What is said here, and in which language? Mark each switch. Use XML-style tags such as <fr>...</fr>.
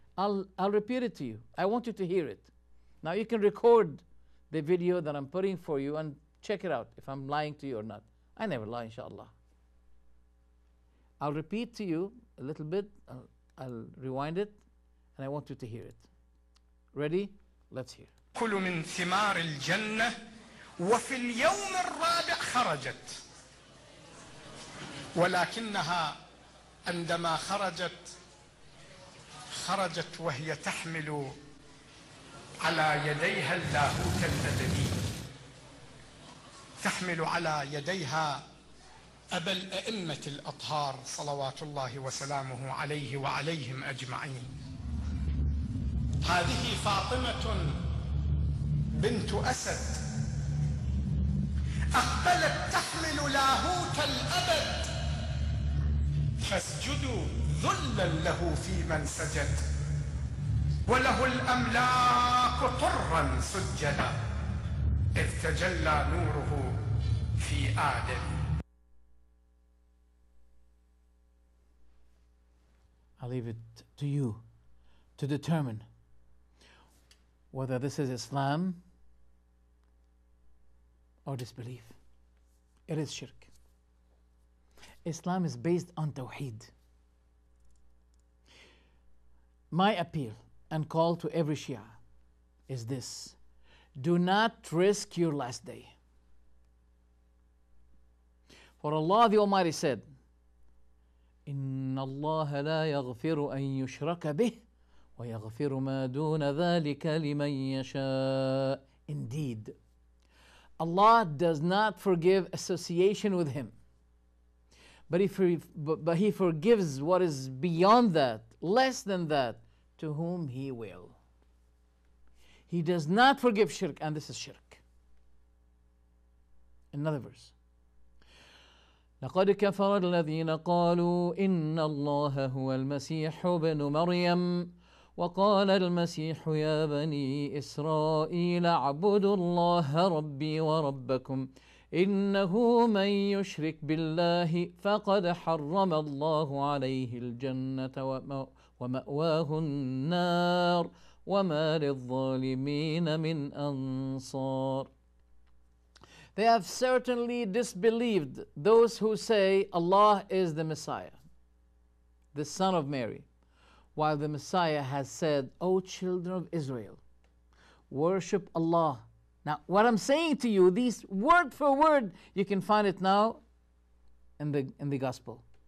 <en>I'll repeat it to you. I want you to hear it. Now you can record the video that I'm putting for you and check it out if I'm lying to you or not. I never lie, inshallah. I'll repeat to you a little bit. I'll rewind it, and I want you to hear it. Ready? Let's hear.</en> <ar>كلوا من ثمار الجنة وفي اليوم الرابع خرجت، ولكنها عندما خرجت وهي تحمل على يديها اللاهوت الأبدي، تحمل على يديها أبا الأئمة الأطهار صلوات الله وسلامه عليه وعليهم أجمعين. هذه فاطمة بنت أسد أقبلت تحمل لاهوت الأبد، فاسجدوا ذلا له في من سجد، وله الأملاك طرا سجدا، إذ تجلى نوره في آدم.</ar> <en>I'll leave it to you to determine whether this is Islam or disbelief. It is shirk. Islam is based on tawheed. My appeal and call to every Shia is this: do not risk your last day. For Allah the Almighty said,</en> <ar>إن الله لا يغفر أن يشرك به ويغفر ما دون ذلك لمن يشاء.</ar> <en>Indeed, Allah does not forgive association with Him, but He forgives what is beyond that, less than that, to whom He will. He does not forgive shirk, and this is shirk. Another verse.</en> <ar>لقد كفر الذين قالوا إن الله هو المسيح ابن مريم وقال المسيح يا بني إسرائيل اعبدوا الله ربي وربكم إنه من يشرك بالله فقد حرم الله عليه الجنة ومأواه النار وما للظالمين من أنصار.</ar> <en>They have certainly disbelieved those who say Allah is the Messiah, the Son of Mary, while the Messiah has said, O children of Israel, worship Allah. Now, what I'm saying to you, these word for word, you can find it now in the Gospel.</en>